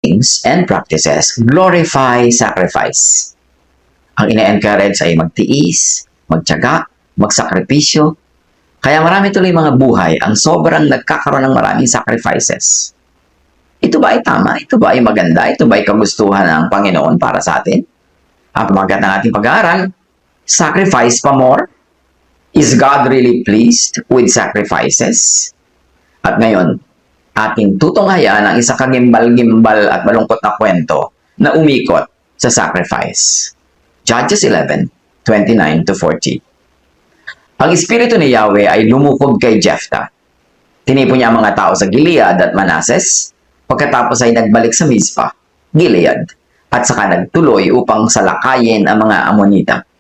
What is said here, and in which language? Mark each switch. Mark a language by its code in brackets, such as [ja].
[en] teachings and practices glorify sacrifice. [tl] Ang ine-encourage ay magtiis, magtiyaga, magsakripisyo. Kaya marami tuloy mga buhay ang sobrang nagkakaroon ng maraming sacrifices. Ito ba ay tama? Ito ba ay maganda? Ito ba ay kagustuhan ng Panginoon para sa atin? Ang pamagat ng ating pag-aaral, sacrifice pa more? [en] Is God really pleased with sacrifices? [tl] At ngayon, ating tutunghayan ang isa kagimbal-gimbal at malungkot na kwento na umikot sa sacrifice. Judges 11:29-40. Ang espiritu ni Yahweh ay lumukob kay Jephthah. Tinipon niya ang mga tao sa Gilead at Manasseh, pagkatapos ay nagbalik sa Mizpah, Gilead, at saka nagtuloy upang salakayin ang mga Ammonita.